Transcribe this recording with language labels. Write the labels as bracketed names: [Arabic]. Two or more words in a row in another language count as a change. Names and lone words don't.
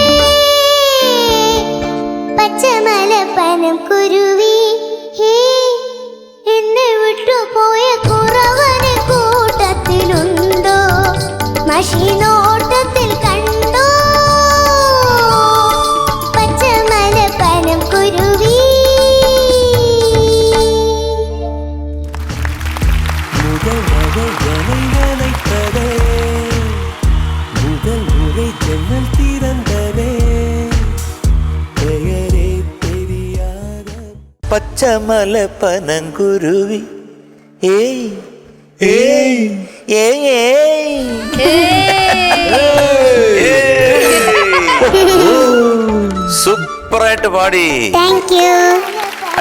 [Malayalam] പച്ചമലപ്പനം കുരുവി ഹേ എന്നെ വിട്ടുപോയ കുറവനെ കൂട്ടത്തിലുണ്ടോ മഷി നോട്ടത്തിൽ കണ്ടോ പച്ചമലപ്പനം കുരുവി [Tamil] முதல் மழை என்னை நினைத்ததே முதல் முறை ஜன்னல் திறந்ததே பெயரே தெரியாத [Malayalam] പച്ചമലപ്പനങ്കുരുവി ഏയ് ഏയ് ഏയ് സൂപ്പറായിട്ട് പാടി. [English] thank you